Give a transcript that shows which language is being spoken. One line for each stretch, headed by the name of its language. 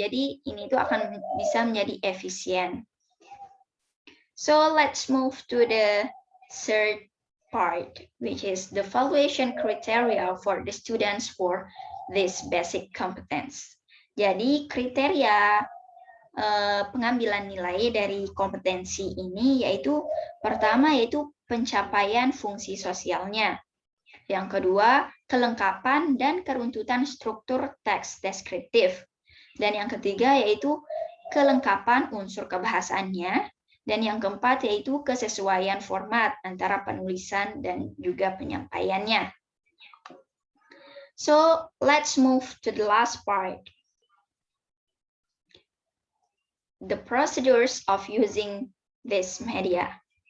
Indonesian: Jadi ini tuh akan bisa menjadi efisien.
English: So let's move to the third part, which is the evaluation criteria for the students for this basic competence.
Indonesian: Jadi kriteria pengambilan nilai dari kompetensi ini yaitu pertama yaitu pencapaian fungsi sosialnya. Yang kedua, kelengkapan dan keruntutan struktur teks deskriptif. Dan yang ketiga yaitu kelengkapan unsur kebahasaannya. Dan yang keempat yaitu kesesuaian format antara penulisan dan juga penyampaiannya.
English: So, let's move to the last part. The procedures of using this media.